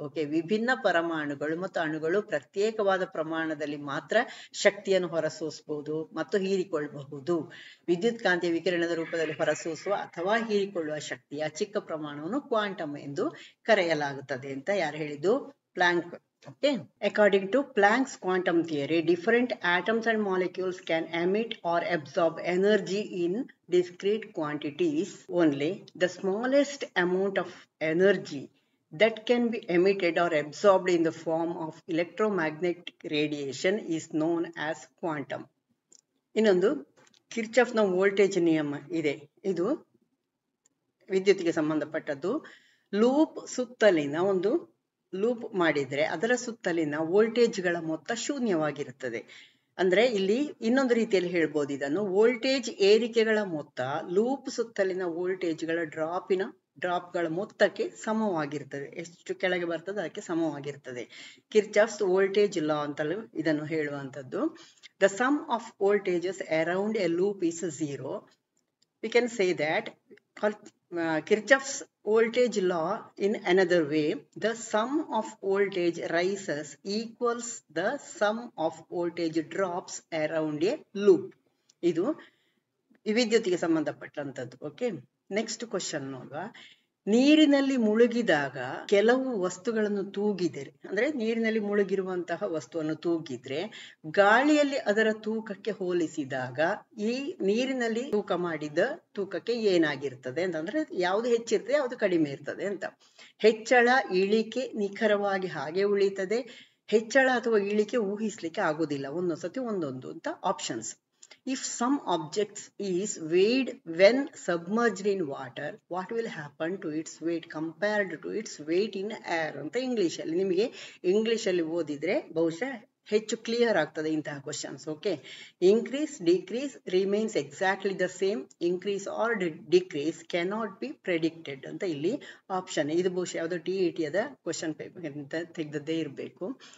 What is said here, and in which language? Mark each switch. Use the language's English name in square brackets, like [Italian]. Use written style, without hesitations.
[Kannada] Okay, ವಿಭಿನ್ನ ಪರಮಾಣುಗಳು ಮತ್ತು ಅಣುಗಳು ಪ್ರತ್ಯೇಕವಾದ ಪ್ರಮಾಣದಲ್ಲಿ ಮಾತ್ರ ಶಕ್ತಿಯನ್ನು ಹೊರಸೂಸಬಹುದು ಮತ್ತು ಹೀರಿಕೊಳ್ಳಬಹುದು. ವಿದ್ಯುತ್ ಕಾಂತೀಯ ವಿಕಿರಣದ ರೂಪದಲ್ಲಿ ಹೊರಸೂಸುವ ಅಥವಾ ಹೀರಿಕೊಳ್ಳುವ ಶಕ್ತಿಯ ಚಿಕ್ಕ ಪ್ರಮಾಣವನ್ನು ಕ್ವಾಂಟಮ್ ಎಂದು ಕರೆಯಲಾಗುತ್ತದೆ ಅಂತ ಯಾರು ಹೇಳಿದ್ದು? Planck. [English] Okay, according to Planck's quantum theory, different atoms and molecules can emit or absorb energy in discrete quantities only. The smallest amount of energy that can be emitted or absorbed in the form of electromagnetic radiation is known as quantum. [Kannada] ಇನ್ನೊಂದು ಕಿರ್ಚಾಫ್ನ voltage ನಿಯಮ ಇದೆ. ಇದು ವಿದ್ಯುತ್ಗೆ ಸಂಬಂಧಪಟ್ಟದ್ದು. Loop ಸುತ್ತಲಿನ ಒಂದು loop ಮಾಡಿದ್ರೆ ಅದರ ಸುತ್ತಲಿನ ವೋಲ್ಟೇಜ್ಗಳ ಮೊತ್ತ ಶೂನ್ಯವಾಗಿರುತ್ತದೆ. ಅಂದ್ರೆ ಇಲ್ಲಿ ಇನ್ನೊಂದು ರೀತಿಯಲ್ಲಿ ಹೇಳ್ಬೋದು ಇದನ್ನು, ವೋಲ್ಟೇಜ್ ಏರಿಕೆಗಳ ಮೊತ್ತ ಲೂಪ್ ಸುತ್ತಲಿನ ವೋಲ್ಟೇಜ್ಗಳ ಡ್ರಾಪ್ಗಳ ಮೊತ್ತಕ್ಕೆ ಸಮವಾಗಿರ್ತದೆ. ಎಷ್ಟು ಕೆಳಗೆ ಬರ್ತದೆ ಅದಕ್ಕೆ ಸಮವಾಗಿರ್ತದೆ. ಕಿರ್ಚಾಫ್ಸ್ ವೋಲ್ಟೇಜ್ ಲಾ ಅಂತಲೂ ಇದನ್ನು ಹೇಳುವಂಥದ್ದು. [English] The sum of voltages around a loop is 0. We can say that Kirchhoff's voltage law in another way, the sum of voltage rises equals the sum of voltage drops around a loop. [Kannada] ಇದು ವಿದ್ಯುತ್ತಿಗೆ ಸಂಬಂಧಪಟ್ಟಂತದ್ದು. Okay, [English] next question [Kannada] ನೋಡುವ. ನೀರಿನಲ್ಲಿ ಮುಳುಗಿದಾಗ ಕೆಲವು ವಸ್ತುಗಳನ್ನು ತೂಗಿದರೆ, ಅಂದ್ರೆ ನೀರಿನಲ್ಲಿ ಮುಳುಗಿರುವಂತಹ ವಸ್ತುವನ್ನು ತೂಗಿದ್ರೆ ಗಾಳಿಯಲ್ಲಿ ಅದರ ತೂಕಕ್ಕೆ ಹೋಲಿಸಿದಾಗ ಈ ನೀರಿನಲ್ಲಿ ತೂಕ ಮಾಡಿದ ತೂಕಕ್ಕೆ ಏನಾಗಿರ್ತದೆ ಅಂತಂದ್ರೆ ಯಾವುದು ಹೆಚ್ಚಿರ್ತದೆ ಯಾವುದು ಕಡಿಮೆ ಇರ್ತದೆ ಅಂತ. ಹೆಚ್ಚಳ ಇಳಿಕೆ ನಿಖರವಾಗಿ ಹಾಗೆ ಉಳಿತದೆ, ಹೆಚ್ಚಳ ಅಥವಾ ಇಳಿಕೆ ಊಹಿಸ್ಲಿಕ್ಕೆ ಆಗುದಿಲ್ಲ, ಒಂದೊಂದ್ಸತಿ ಒಂದೊಂದು ಅಂತ options. [English] If some objects is weighed when submerged in water, what will happen to its weight compared to its weight in air [Kannada] ಅಂತ ಇಂಗ್ಲಿಷ್ ಅಲ್ಲಿ. ನಿಮಗೆ ಇಂಗ್ಲಿಷ್ ಅಲ್ಲಿ ಓದಿದ್ರೆ ಬಹುಶಃ ಹೆಚ್ಚು ಕ್ಲಿಯರ್ ಆಗ್ತದೆ ಇಂತಹ questions. [English] okay, increase decrease remains exactly the same, increase or decrease cannot be predicted [Kannada] ಅಂತ ಇಲ್ಲಿ ಆಪ್ಷನ್. ಇದು ಬಹುಶಃ ಯಾವುದು TET ಅದ ಕ್ವಶನ್ ಪೇಪರ್ ಅಂತ ತೆಗೆದದ್ದೇ ಇರಬೇಕು.